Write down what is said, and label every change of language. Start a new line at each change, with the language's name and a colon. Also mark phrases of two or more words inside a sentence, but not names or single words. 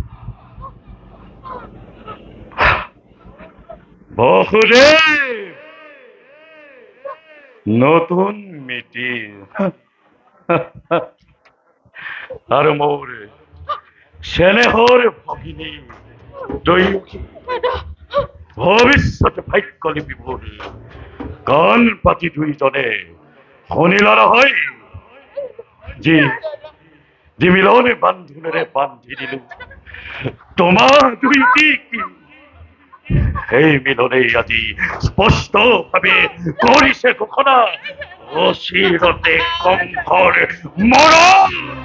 Assamese: বহুদেব নতুন মিটির আর মোর স্নেহর ভগিনী দৈবকী ভবিষ্যৎ ভাগ্য লিপিবর কান পাতি দুইজনে শুনিলা নহয় যি মিলনে বান্ধোনেৰে বান্ধি দিলো তোমাৰ দুইটিক সেই মিলনেই আজি স্পষ্ট ভাৱে কৰিছে ঘোষণা অচিৰতে কম্ভৰ মৰণ